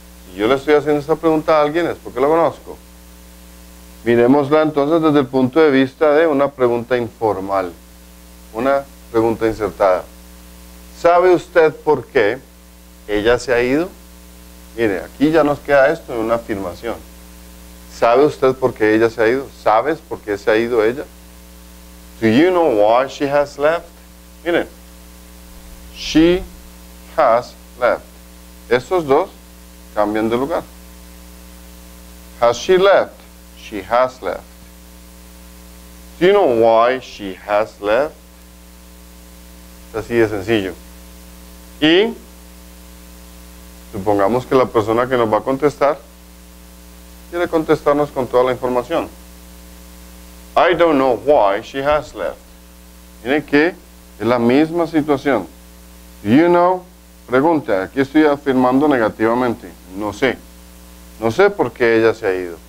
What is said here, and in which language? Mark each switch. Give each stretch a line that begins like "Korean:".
Spanish: Si yo le estoy haciendo esta pregunta a alguien es porque lo conozco. Miremosla entonces desde el punto de vista de una pregunta informal. Una pregunta insertada. ¿Sabe usted por qué ella se ha ido? Mire, aquí ya nos queda esto en una afirmación. ¿Sabe usted por qué ella se ha ido? ¿Sabes por qué se ha ido ella?
English: Do you know why she has left?
Spanish: Miren,
English: she has left.
Spanish: Estos dos cambian de lugar.
English: Has she left? She has left. Do you know why she has left?
Spanish: Es así de sencillo. Y supongamos que la persona que nos va a contestar quiere contestarnos con toda la información.
English: I don't know why she has left.
Spanish: Miren que es la misma situación.
English: Do you know?
Spanish: Pregunta, aquí estoy afirmando negativamente. No sé. No sé por qué ella se ha ido.